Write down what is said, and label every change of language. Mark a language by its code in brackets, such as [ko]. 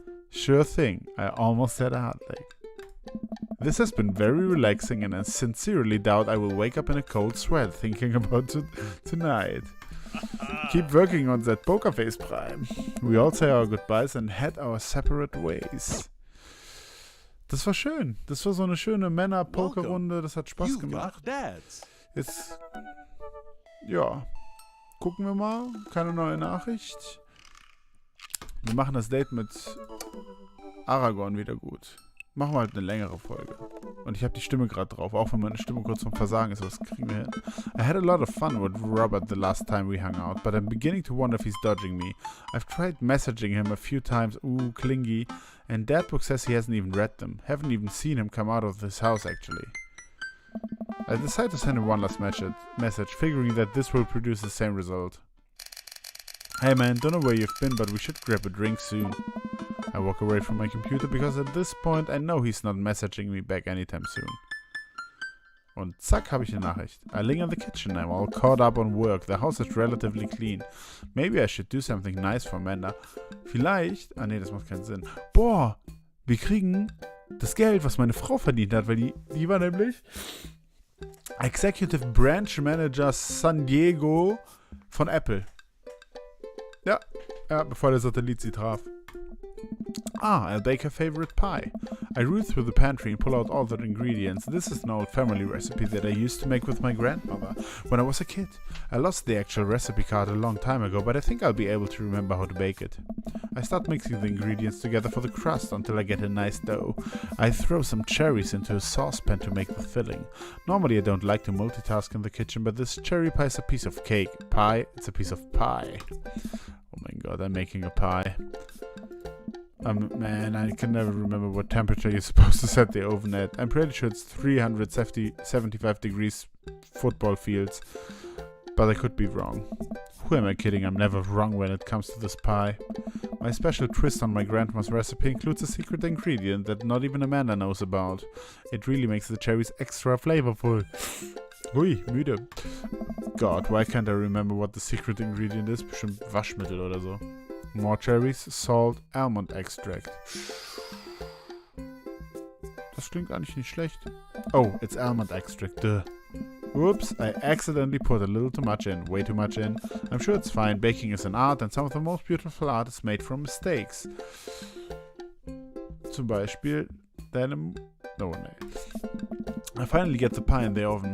[en] Sure thing. I almost said a hot leg. This has been very relaxing and I sincerely doubt I will wake up in a cold sweat thinking about it tonight. Keep working on that poker face, Prime. We all say our goodbyes and head our separate ways. [de] Das war schön. Das war so eine schöne Männer-Poker-Runde. Das hat Spaß gemacht. Jetzt, ja, gucken wir mal. Keine neue Nachricht. Wir machen das Date mit Aragorn wieder gut. Machen wir halt eine längere Folge. Und ich habe die Stimme gerade drauf, auch wenn meine Stimme kurz vorm Versagen ist, aber das kriegen wir hin. [en] I had a lot of fun with Robert the last time we hung out, but I'm beginning to wonder if he's dodging me. I've tried messaging him a few times, ooh, clingy, and Dadbook says he hasn't even read them. Haven't even seen him come out of this house, actually. I decided to send him one last message, figuring that this will produce the same result. Hey man, don't know where you've been, but we should grab a drink soon. I walk away from my computer because at this point I know he's not messaging me back anytime soon. [de] Und zack, habe ich eine Nachricht. [en] I linger in the kitchen. I'm all caught up on work. The house is relatively clean. Maybe I should do something nice for Amanda. [de] Vielleicht... Ah nee, das macht keinen Sinn. Boah, wir kriegen das Geld, was meine Frau verdient hat, weil die war nämlich Executive Branch Manager San Diego von Apple. Ja, bevor der Satellit sie traf. [en] I'll bake her favorite pie. I root through the pantry and pull out all the ingredients. This is an old family recipe that I used to make with my grandmother when I was a kid. I lost the actual recipe card a long time ago, but I think I'll be able to remember how to bake it. I start mixing the ingredients together for the crust until I get a nice dough. I throw some cherries into a saucepan to make the filling. Normally I don't like to multitask in the kitchen, but this cherry pie is a piece of cake. Pie? It's a piece of pie. Oh my god, I'm making a pie. Man, I can never remember what temperature you're supposed to set the oven at. I'm pretty sure it's 375 degrees football fields, but I could be wrong. Who am I kidding? I'm never wrong when it comes to this pie. My special twist on my grandma's recipe includes a secret ingredient that not even Amanda knows about. It really makes the cherries extra flavorful. [de] Ui, müde. [en] God, why can't I remember what the secret ingredient is? [de] Bestimmt Waschmittel oder so. [en] More cherries, salt, almond extract. [de] Das klingt eigentlich nicht schlecht. [en] Oh, it's almond extract, duh. Whoops, I accidentally put a little too much in, way too much in. I'm sure it's fine, baking is an art and some of the most beautiful art is made from mistakes. [de] Zum Beispiel deinem... [en] No, I finally get the pie in the oven.